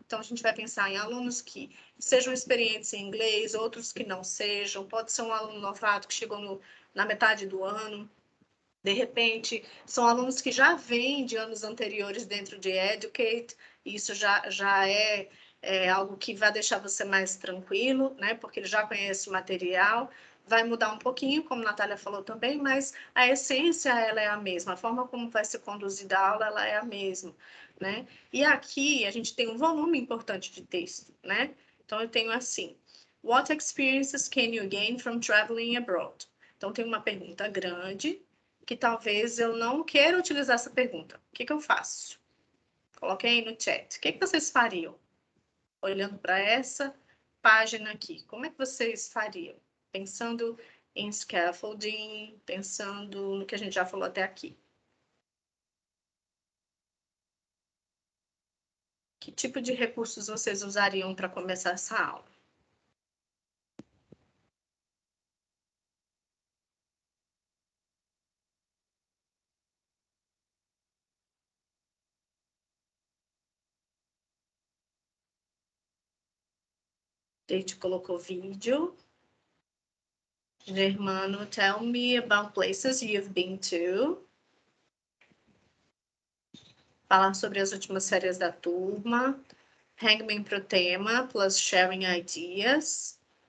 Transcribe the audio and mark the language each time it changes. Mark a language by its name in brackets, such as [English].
[Portuguese] Então, a gente vai pensar em alunos que sejam experientes em inglês, outros que não sejam, pode ser um aluno novato que chegou na metade do ano, de repente, são alunos que já vêm de anos anteriores dentro de Educate, e isso já é algo que vai deixar você mais tranquilo, né? Porque ele já conhece o material, vai mudar um pouquinho, como a Natália falou também, mas a essência ela é a mesma, a forma como vai ser conduzida a aula ela é a mesma, né? E aqui a gente tem um volume importante de texto, né? Então eu tenho assim: [English] What experiences can you gain from traveling abroad? [Portuguese] Então tem uma pergunta grande que talvez eu não queira utilizar essa pergunta. O que eu faço? Coloquei aí no chat. O que vocês fariam? Olhando para essa página aqui, como é que vocês fariam? Pensando em scaffolding, pensando no que a gente já falou até aqui. Que tipo de recursos vocês usariam para começar essa aula? Deide colocou vídeo. [English] Germano, tell me about places you've been to. [Portuguese] Falar sobre as últimas férias da turma. Hangman pro tema, [English] plus sharing ideas.